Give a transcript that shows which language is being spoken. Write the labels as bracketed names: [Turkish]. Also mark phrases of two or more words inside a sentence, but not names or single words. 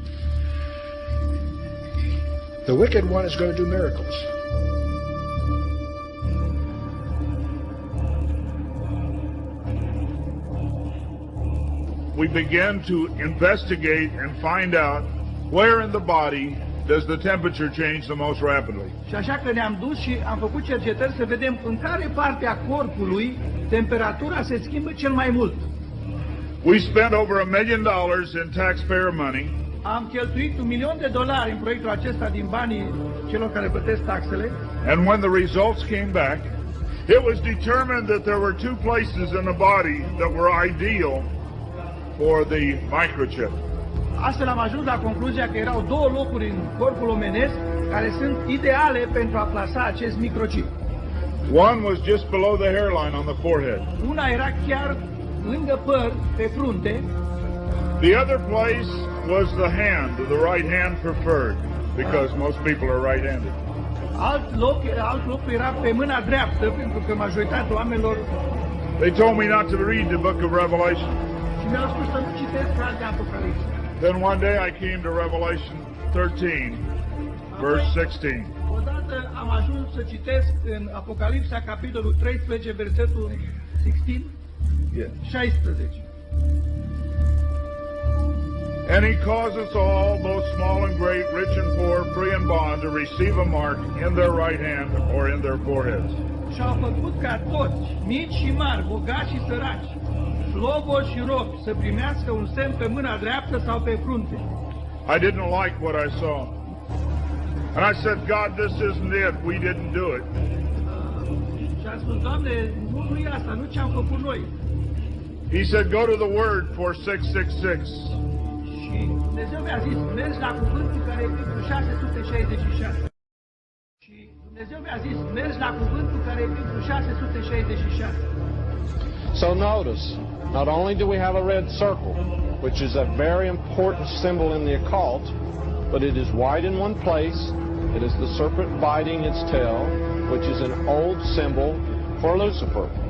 [English] The wicked one is going to do miracles. We began to investigate and find out where in the body does the temperature change the most rapidly. [Romanian] Și așa că ne-am dus și am făcut cercetări să vedem în care parte a corpului temperatura se schimbă cel mai mult. [English] We spent over $1 million in taxpayer money. [Romanian] Am cheltuit $1.000.000 în proiectul acesta din banii celor care plătesc taxele. [English] And when the results came back, it was determined that there were two places in the body that were ideal for the microchip. [Romanian] Astfel am ajuns la concluzia că erau două locuri în corpul omenesc care sunt ideale pentru a plasa acest microchip. [English] One was just below the hairline on the forehead. [Romanian] Una era chiar lângă păr, pe frunte. [English] The other place was the hand, the right hand preferred, because most people are right-handed. [Romanian] Alt loc era pe mâna dreaptă, pentru că majoritatea oamenilor. [English] They told me not to read the book of Revelation. [Romanian] Și mi-au spus să nu citesc cartea Apocalipsa. [English] Then one day I came to Revelation 13, verse 16. [Romanian] Odată am ajuns să citesc în Apocalipsa, capitolul 13, versetul 16. [English] And he calls us all, both small and great, rich and poor, free and bond, to receive a mark in their right hand or in their foreheads. [Romanian] Și-au făcut ca toți, mici și mari, bogați și săraci, slobozi și robi, să primească un semn pe mâna dreaptă sau pe frunte. [English] I didn't like what I saw. And I said, God, this isn't it. We didn't do it. [Romanian] Și am spus, Doamne, nu e asta, nu ce-am făcut noi. [English] He said, go to the Word for 666. [Romanian] Și Dumnezeu mi-a zis, mergi la cuvântul care e pentru 666. Și Dumnezeu mi-a zis, mergi la cuvântul care e pentru 666. [English] So notice, not only do we have a red circle, which is a very important symbol in the occult, but it is white in one place. It is the serpent biting its tail, which is an old symbol for Lucifer.